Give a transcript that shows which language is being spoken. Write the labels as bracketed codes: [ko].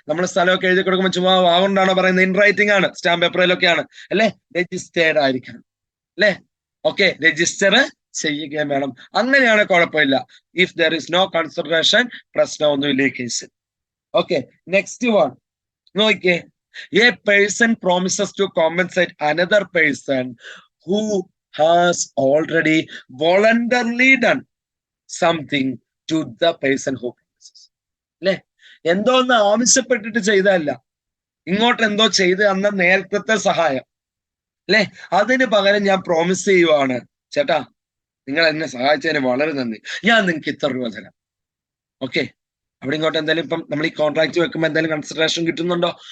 [ml] നമ്മൾ സ്ഥലമൊക്കെ എഴുതി കൊടുക്കുമ്പോൾ ചുമ്മാ അതുകൊണ്ടാണോ പറയുന്നത്? [en] in writing [ml] ആണ്, സ്റ്റാമ്പ് പേപ്പറിലൊക്കെയാണ്, അല്ലെ? രജിസ്റ്റേർഡ് ആയിരിക്കണം, അല്ലെ? ഓക്കെ, രജിസ്റ്റർ ചെയ്യുകയും വേണം. അങ്ങനെയാണ് കുഴപ്പമില്ല. [en] if there is no consideration, [ml] പ്രശ്നമൊന്നുമില്ല ഈ കേസിൽ. ഓക്കെ, [en] next one [ml] നോക്കിയേ. [en] A person promises to compensate another person who has already voluntarily done something to the person who promises. [ml] അല്ലെ? എന്തോ ഒന്ന് ആവശ്യപ്പെട്ടിട്ട് ചെയ്തതല്ല, ഇങ്ങോട്ട് എന്തോ ചെയ്ത് അന്ന നേരത്തെ സഹായം, അല്ലെ? അതിന് പകരം ഞാൻ പ്രോമിസ് ചെയ്യുവാണ്, ചേട്ടാ നിങ്ങൾ എന്നെ സഹായിച്ചതിന് വളരെ നന്ദി, ഞാൻ നിങ്ങൾക്ക് ഇത്ര രൂപ തരാം. ഓക്കെ, അവിടെ ഇങ്ങോട്ട് എന്തായാലും ഇപ്പം നമ്മൾ ഈ കോൺട്രാക്ട് വെക്കുമ്പോൾ എന്തായാലും കൺസിഡറേഷൻ കിട്ടുന്നുണ്ടോ?